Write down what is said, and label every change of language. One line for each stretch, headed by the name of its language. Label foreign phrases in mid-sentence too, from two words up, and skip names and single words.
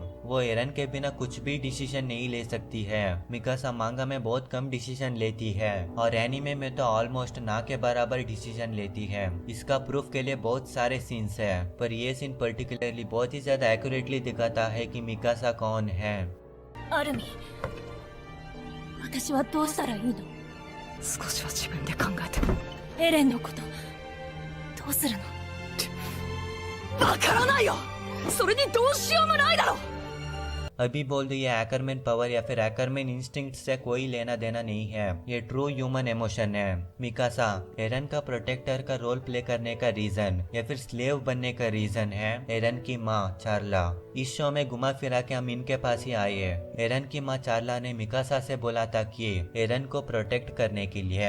Hindi: वो एरन के बिना कुछ भी डिसीजन नहीं ले सकती है। मिकासा मांगा में बहुत कम डिसीजन लेती है, और एनीमे में तो ऑलमोस्ट ना के बराबर डिसीजन लेती है। इसका प्रूफ के लिए बहुत सारे सीन्स है, पर ये
English: scene particularly
Hindi: बहुत ही ज्यादा एक्यूरेटली दिखाता है कि मिकासा कौन है।
Japanese: アルミ、私はどうしたらいいの？少しは自分で考えて。エレンのことどうするの？わからないよ。それにどうしようもないだろ。
Hindi: अभी बोल दो, ये हैकरमैन पावर या फिर हैकरमैन इंस्टिंक्ट से कोई लेना देना नहीं है। ये
English: true human emotion
Hindi: है। मिकासा एरन का प्रोटेक्टर का
English: role play
Hindi: करने का रीजन या फिर स्लेव बनने का रीजन है एरन की माँ चार्ला। इस शो में घुमा फिरा के हम इनके पास ही आए हैं। एरन की माँ चार्ला ने मिकासा से बोला था कि एरन को प्रोटेक्ट करने के लिए।